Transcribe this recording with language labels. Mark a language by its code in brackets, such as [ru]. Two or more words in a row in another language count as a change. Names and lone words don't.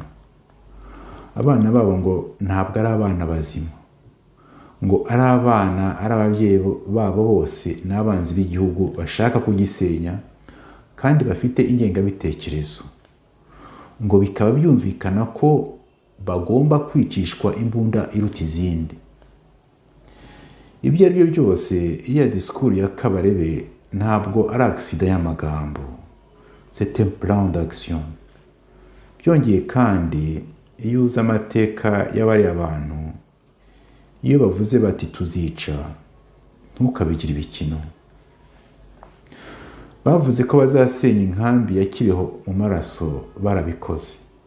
[rw] Abana babo ngo ntabwo ari abana bazima, ngo ari abana, ari ababyeyi babo bose n'abanzi b'igihugu bashaka kugisenya kandi bafite ingengabitekerezo, ngo bikaba byumvikana ko bagomba kwicishwa imbunda iruta izindi. Ibyo ari byo byose, iya disikuru ya Kabarebe ntabwo ari agisida y'amagambo, [fr] c'est un plan d'action. [rw] Byongeye kandi iyo uzi amateka y'abariya abantu, iyo bavuze bati tuzica, ntukabigire ibikino. Bavuze ko bazasenya inkambi ya Kibeho mu maraso, barabikoze.